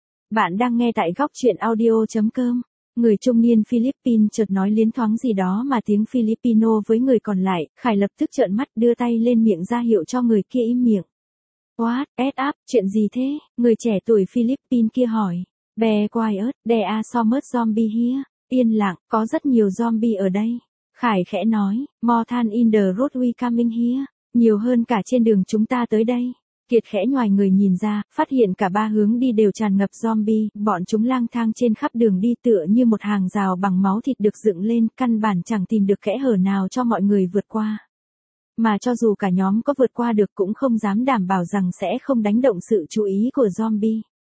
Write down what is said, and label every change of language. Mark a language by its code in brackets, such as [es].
[vi] Bạn đang nghe tại góc truyện audio.com. Người trung niên Philippines chợt nói liến thoáng gì đó mà tiếng Filipino với người còn lại, Khải lập tức trợn mắt đưa tay lên miệng ra hiệu cho người kia im miệng. [en] What, ad up, [vi] chuyện gì thế? Người trẻ tuổi Philippines kia hỏi. Be quiet, there are so much zombie here. Yên lặng, có rất nhiều zombie ở đây. [en] Khải [vi] khẽ nói, [en] more than in the road we coming here. [vi] Nhiều hơn cả trên đường chúng ta tới đây. Kiệt khẽ ngoài người nhìn ra, phát hiện cả 3 hướng đi đều tràn ngập zombie, bọn chúng lang thang trên khắp đường đi tựa như một hàng rào bằng máu thịt được dựng lên, căn bản chẳng tìm được kẽ hở nào cho mọi người vượt qua. Mà cho dù cả nhóm có vượt qua được cũng không dám đảm bảo rằng sẽ không đánh động sự chú ý của zombie.